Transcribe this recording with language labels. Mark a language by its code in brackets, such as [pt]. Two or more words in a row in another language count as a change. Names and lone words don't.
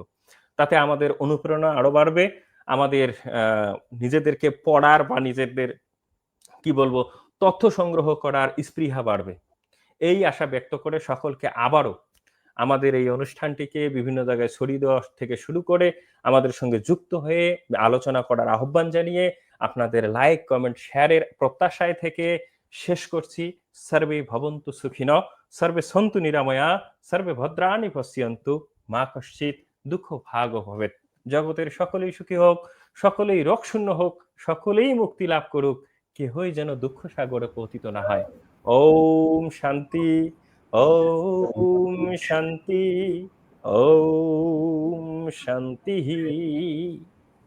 [bn] তাতে আমাদের অনুপ্রেরণা আরো বাড়বে, আমাদের নিজেদেরকে পড়ার বা নিজেদের কি বলবো তথ্য সংগ্রহ করার স্পৃহা বাড়বে। এই আশা ব্যক্ত করে সকলকে আবারও আমাদের এই অনুষ্ঠানটিকে বিভিন্ন জায়গায় ছড়িয়ে দেওয়া থেকে শুরু করে আমাদের সঙ্গে যুক্ত হয়ে আলোচনা করার আহ্বান জানিয়ে আপনাদের [en] like, comment, [bn] শেয়ারের প্রত্যাশায় থেকে শেষ করছি। [sa] সর্বে ভবন্তু সুখিনঃ, সর্বে সন্তু নিরাময়া, সর্বে ভদ্রাণি পশ্যন্তু, মা কশ্চিৎ দুঃখ ভাগ ভবেৎ। [bn] জগতের সকলেই সুখী হোক, সকলেই রোগ শূন্য হোক, সকলেই মুক্তি লাভ করুক, কেহই যেন দুঃখ সাগরে পতিত না হয়। [sa] ওম শান্তি, ওম শান্তি, ওম শান্তি।